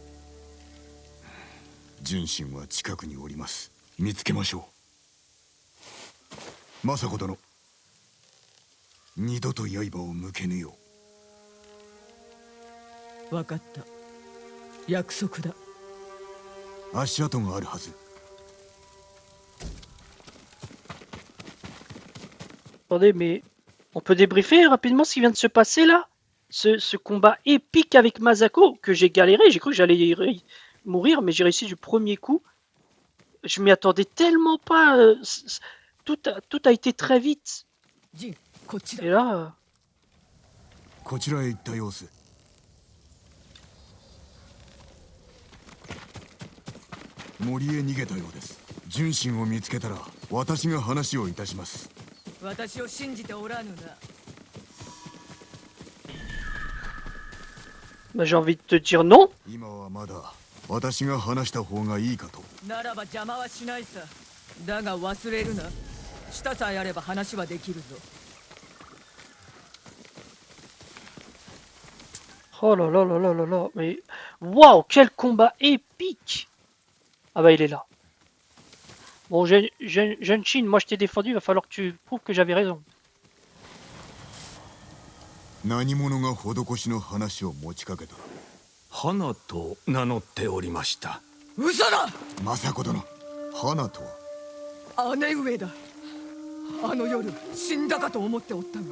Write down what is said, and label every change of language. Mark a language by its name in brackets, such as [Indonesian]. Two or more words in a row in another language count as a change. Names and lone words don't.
[Japanese] 純真は近くにおります。見つけましょう。政子殿、二度と刃を向けぬよ分かった。約束だ。う。足跡があるはず。 [French] Attendez, mais on peut débriefer rapidement ce qui vient de se passer là? Ce combat épique avec Masako, que j'ai galéré, j'ai cru que j'allais mourir, mais j'ai réussi du premier coup. Je m'y attendais tellement pas. Tout a été très vite. [Japanese] ジン、こっちだ。 [French] Et là, [Japanese] こちらへ行った様子。森へ逃げたようです。純真を見つけたら私が話をいたします。私を信じておらぬな。 [French] bah, j'ai envie de te dire non. [Japanese] 今はまだ私が話した方がいいかと。ならば邪魔はしないさ。だが忘れるな。舌さえあれば話はできるぞ。 [French] Oh là là là là là là, mais waouh, quel combat épique! Ah bah il est là. Bon, jeune Chine, moi je t'ai défendu, il va falloir que tu prouves que j'avais raison. [Japanese] 何者が施しの話を持ちかけた。花と名乗っておりました。嘘だ。政子殿、花とは。姉上だ。あの夜死んだかと思っておったが。